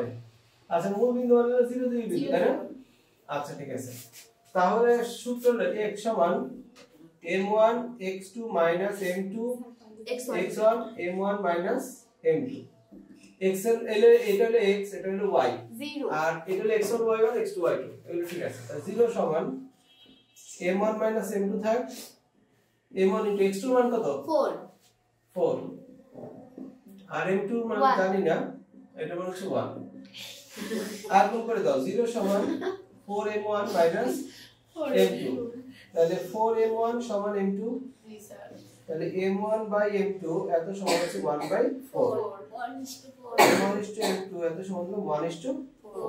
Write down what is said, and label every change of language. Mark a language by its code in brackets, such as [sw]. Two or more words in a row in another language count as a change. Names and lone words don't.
[bn] আচ্ছা মূল বিন্দু মানে 0 2 বিন্দু, তাই না? আচ্ছা ঠিক আছে। তাহলে সূত্র হলো x সমান m1 x2 m2 x1 m1 m2। x এর এটা হলো x, এটা হলো y, 0 আর এটা হলো x1 y1 x2 y2, এগুলো ঠিক আছে। তাহলে 0 সমান m1 m2 থাক, m1 x2 মান কত? 4, আর m2 মান জানি না, এটা মান হচ্ছে 1। আর গুণ করে দাও, 0 সমান 4m1 m2, তাহলে 4m1 সমান m2, তাহলে m1 m2 এত সমান হচ্ছে 1/4, m1:m2 এত সমান হলো 1:4।